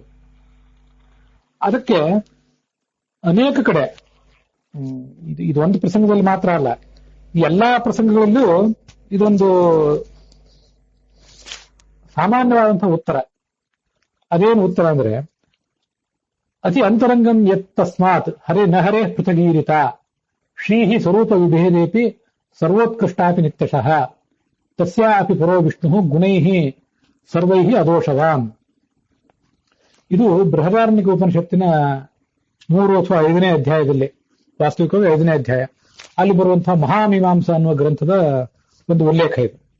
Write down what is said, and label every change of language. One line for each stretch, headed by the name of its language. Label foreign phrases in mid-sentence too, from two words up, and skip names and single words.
Kannada: ಅದಕ್ಕೆ ಅನೇಕ ಕಡೆ ಇದು ಒಂದು ಪ್ರಸಂಗದಲ್ಲಿ ಮಾತ್ರ ಅಲ್ಲ, ಈ ಎಲ್ಲಾ ಪ್ರಸಂಗಗಳಲ್ಲೂ ಇದೊಂದು ಸಾಮಾನ್ಯವಾದಂತಹ ಉತ್ತರ. ಅದೇನು ಉತ್ತರ ಅಂದ್ರೆ,
Sanskrit: ಅತಿ ಅಂತರಂಗಂ ಯತ್ ತಸ್ಮಾತ್ ಹರೇ ನ ಹರೇ ಪೃಥಗೀರಿತ ಶ್ರೀಹಿ ಸ್ವರೂಪ ವಿಭೇದೇಪಿ ಸರ್ವೋತ್ಕೃಷ್ಟಾಪಿ ನಿತ್ಯಶಃ ತಸ್ಯಾ ಅಪಿ ಪರೋ ವಿಷ್ಣು ಗುಣೈಹಿ ಸರ್ವೈಹಿ ಅದೋಷವಾನ್.
Kannada: ಇದು ಬೃಹದಾರಣ್ಯಕ ಉಪನಿಷತ್ತಿನ 3 ಅಥವಾ 5ನೇ ಅಧ್ಯಾಯದಲ್ಲಿ, ವಾಸ್ತವಿಕವಾಗಿ 5ನೇ ಅಧ್ಯಾಯ, ಅಲ್ಲಿ ಬರುವಂತಹ ಮಹಾಮೀಮಾಂಸ ಅನ್ನುವ ಗ್ರಂಥದ ಒಂದು ಉಲ್ಲೇಖ ಇದು.